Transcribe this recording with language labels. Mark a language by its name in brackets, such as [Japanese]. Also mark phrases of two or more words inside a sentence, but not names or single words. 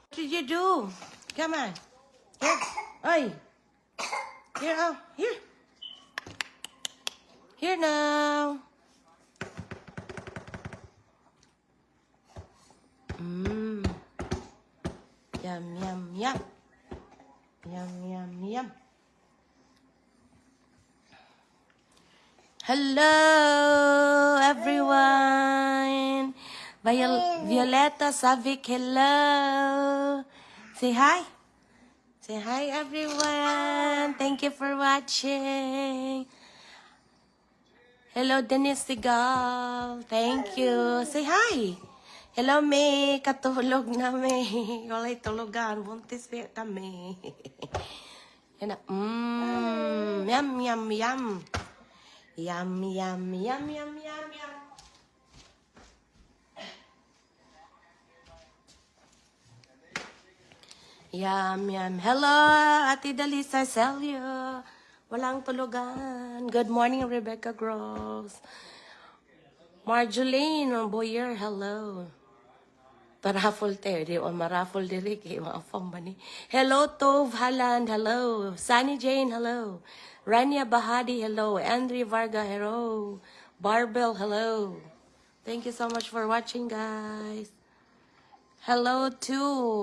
[English] What did you do? Come on. Here. Oi. Here, oh. Here. Here now. Mmm. Yum, yum, yum. Yum, yum, yum. Hello, everyone. Violetta Savic, hello. Say hi. Say hi, everyone. Thank you for watching. Hello, Dennis Sigal. Thank you. Say hi. Hello, May. [Cebuano] Katulog na, May. Walay tulugan. Buntis pa kami. [Filipino] Yan na. Yum, yum, yum. Yum, yum, yum, yum, yum, yum. Yum, yum. [English] Hello, Ate Dalisa Celio. [Filipino] Walang tulugan. [English] Good morning, Rebecca Gross. Marjolaine Boyer, hello. [Cebuano] Paraffle te, di o maraffle diri kay mga pambani. [English] Hello, Tove Haland, hello. Sunny Jane, hello. Rania Bahadi, hello. Andre Varga, hello. Barbell, hello. Thank you so much for watching, guys. Hello, too.